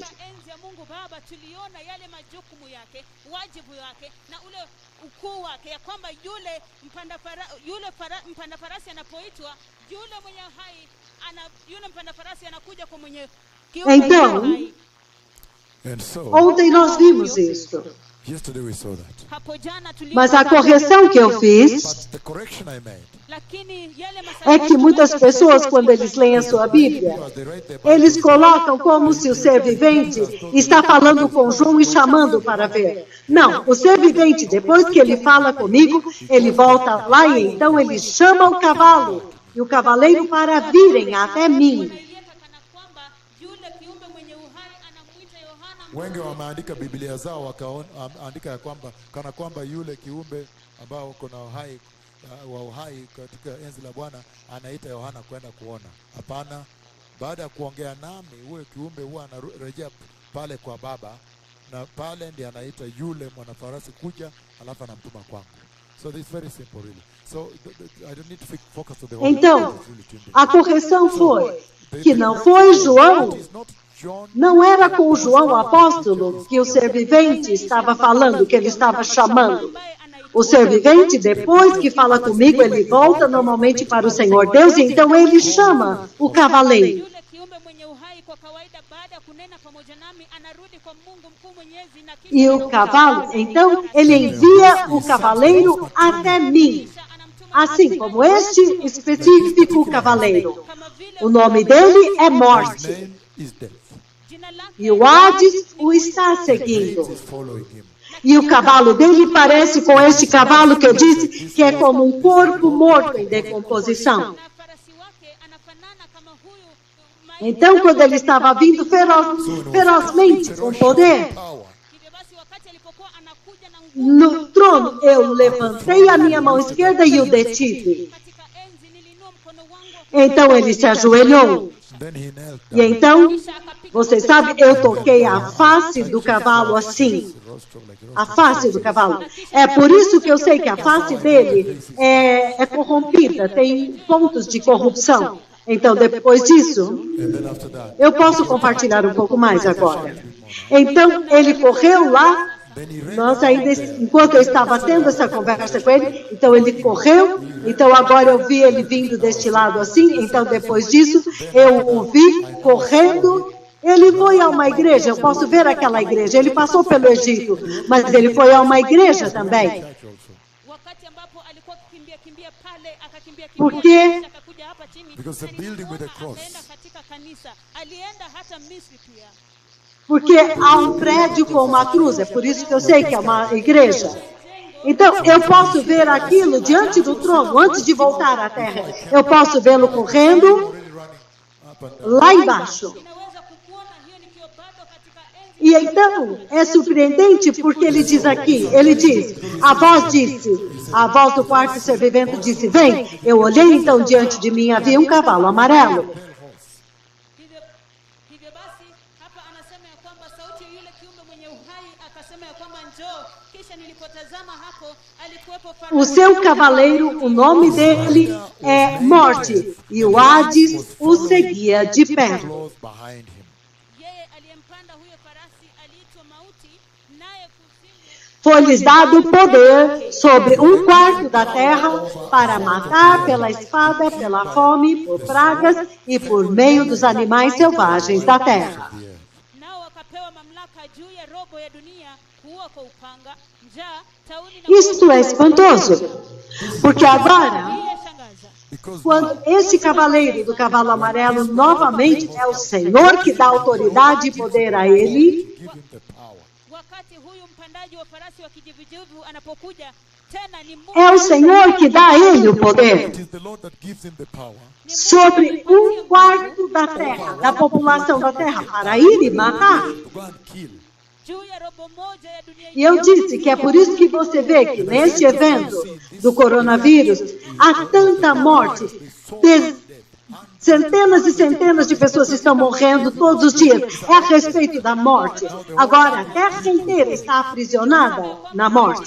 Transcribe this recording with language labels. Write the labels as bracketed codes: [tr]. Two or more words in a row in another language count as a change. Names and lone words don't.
[sw] katika enzi ya Mungu Baba tuliona yale majukumu yake, wajibu wake na ule ukuu wake, ya kwamba yule mpanda farasi anapoitwa, yule mwenye hai yule mpanda farasi anakuja kwa mwenye kiumbe [pt] Então, [sw] mwenye hai. [en] And so, [pt] Ontem nós vimos isso. [en] yesterday we saw that. [sw] Hapo jana [pt] Mas a correção que eu fiz [en] But the correction I made, [sw] lakini yale [pt] é que muitas pessoas, quando eles leem a sua Bíblia, [en] because they write their Bible, [pt] eles colocam como se o ser vivente está falando com João e chamando para ver. Não, o ser vivente, depois que ele fala comigo, ele volta lá e então ele chama o cavalo e o cavaleiro para virem até mim. [sw] wanaiweka kana kwamba yule kiumbe mwenye uhai anamuita Yohana wengi wameandika Biblia zao wakaandika ya kwamba kana kwamba yule kiumbe ambao uko na uhai wa uhai katika enzi la Bwana anaita Yohana kwenda kuona. Hapana, baada ya kuongea nami huyo kiumbe huwa anarejea pale kwa Baba, na pale ndiye anaita yule mwanafarasi kuja, alafu anamtuma kwangu. [en] So this is very simple really. So I don't need to focus on the whole. [pt] Então, a correção foi que não foi João, [en] It is not John, [pt] não era com João o apóstolo que o ser vivente estava falando, que ele estava chamando. [sw] ambaye anaitwa [pt] O ser vivente, depois que fala comigo, ele volta normalmente para o Senhor Deus, e então ele chama o cavaleiro. [sw] yule kiumbe mwenye uhai. Kwa kawaida, baada ya kunena pamoja nami, anarudi kwa Mungu mkuu mwenyezi na kisha [pt] E o cavalo, então, ele envia o cavaleiro até mim, [sw] kisha anamtuma [pt] assim como este específico cavaleiro. O nome dele é [en] His [pt] Morte. [en] name is death. [sw] jina lake [pt] E o Hades o está seguindo. [en] Is following him. [pt] E o cavalo dele parece com este cavalo que eu disse que é como um corpo morto em decomposição. [sw] na farasi wake anafanana kama huyu maiti. [pt] Então, quando ele estava vindo ferozmente, com poder, [en] Power. [sw] Hivyo basi wakati alipokuwa anakuja na nguvu [pt] no trono, eu levantei a minha mão esquerda e o detive. [sw] katika enzi, niliinua mkono wangu [pt] Então ele se ajoelhou. [en] Then he knelt [pt] E [en] down. [pt] então, [sw] kisha akapiga [pt] você sabe, eu toquei a face do cavalo assim. A face do cavalo. É por isso que eu sei que a face dele é corrompida, tem pontos de corrupção. Então, depois disso, And then after that, eu posso compartilhar um pouco mais agora. Então, ele correu lá. [en] then he ran [pt] Nós ainda, enquanto eu estava tendo essa conversa com ele, então ele correu, então agora eu vi ele vindo deste lado assim, então depois disso eu o vi correndo, ele foi a uma igreja, eu posso ver aquela igreja, ele passou pelo Egito, mas ele foi a uma igreja também, [sw] wakati ambapo alikuwa kimbia pale akakimbia [pt] Porque- [sw] kisha akakuja hapa chini [en] Because the building with the cross. [sw] akaenda katika kanisa, alienda hata Misri pia. [pt] porque há um prédio com uma cruz, é por isso que eu sei que é uma igreja. Então, eu posso ver aquilo diante do trono, antes de voltar à terra. Eu posso vê-lo correndo [en] already running up and down. [pt] lá embaixo. [sw] Ninaweza kukuona hiyo nikiwa bado katika enzi. [pt] E então, é surpreendente porque ele diz aqui, ele diz, a voz do quarto ser vivendo disse, vem. Eu olhei então diante de mim, havia um cavalo amarelo. [sw] Hivyo basi hapa anasema ya kwamba sauti ya yule kiumbe mwenye uhai akasema ya kwamba njoo. Kisha nilipotazama hapo alikuwepo [pt] O [sw] farasi [pt] seu cavaleiro, o nome dele é Morte, e o Hades o seguia de perto. [en] Close behind him. [sw] yeye aliyempanda huyo farasi aliitwa Mauti, naye kuzimu [pt] Foi-lhes dado poder sobre um quarto da terra para matar pela espada, pela fome, por pragas e por meio dos animais selvagens da terra. [sw] nao wakapewa mamlaka juu ya robo ya dunia, kuua kwa upanga, njaa, tauni na [pt] Isto é espantoso, porque agora, [sw] shangaza. [en] Because [pt] quando esse cavaleiro do cavalo amarelo novamente é o Senhor que dá autoridade e poder a ele, [en] give him the power. [sw] Wakati huyu mpandaji wa farasi wa kijivujivu anapokuja tena, ni Mungu [pt] é o Senhor que dá a ele o poder [en] It is the Lord that gives him the power [pt] sobre um quarto da terra, da população da terra, para ir e matar. [en] to go and kill. [sw] juu ya robo moja ya dunia. [pt] E eu disse que é por isso que você vê que neste evento do coronavírus há tanta morte. Centenas e centenas de pessoas estão morrendo todos os dias. É a respeito da morte. Agora, a terra inteira está aprisionada na morte.